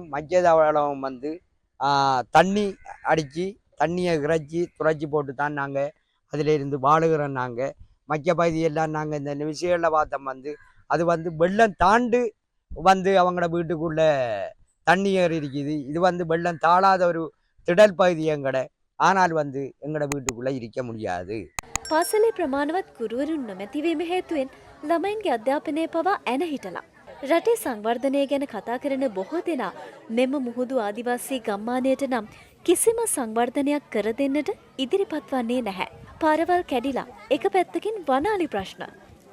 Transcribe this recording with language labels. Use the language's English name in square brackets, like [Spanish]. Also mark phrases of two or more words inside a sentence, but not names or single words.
[Tamil] மக்கியதவளம் வந்து தண்ணி அடித்து தண்ணியை இறைச்சி துறைச்சி போட்டு தான் நாங்கள் அதில் இருந்து வாழுகிறோம். நாங்கள் மக்கிய பகுதியெல்லாம் நாங்கள் இந்த விஷயங்களில் பார்த்தோம் வந்து அது வந்து வெள்ளம் தாண்டு வந்து அவங்களோட வீட்டுக்குள்ள தண்ணி ஏறி இருக்குது. இது வந்து வெள்ளம் தாழாத ஒரு திடல் பகுதி எங்கட. ஆனால் வந்து எங்களோட வீட்டுக்குள்ள இருக்க முடியாது. [Sinhala] පාසලේ ප්‍රමාණවත් ගුරුවරුන් නොමැතිවීම හේතුවෙන් ළමයින්ගේ අධ්‍යාපනය පවා ඇන හිටලා. රටේ සංවර්ධනය ගැන කතා කරන බොහෝ දෙනා මෙම මුහුදු ආදිවාසී ගම්මානයට නම් කිසිම සංවර්ධනයක් කර දෙන්නට ඉදිරිපත් වන්නේ නැහැ. පාරවල් කැඩිලා එක පැත්තකින් වනාලි ප්‍රශ්න.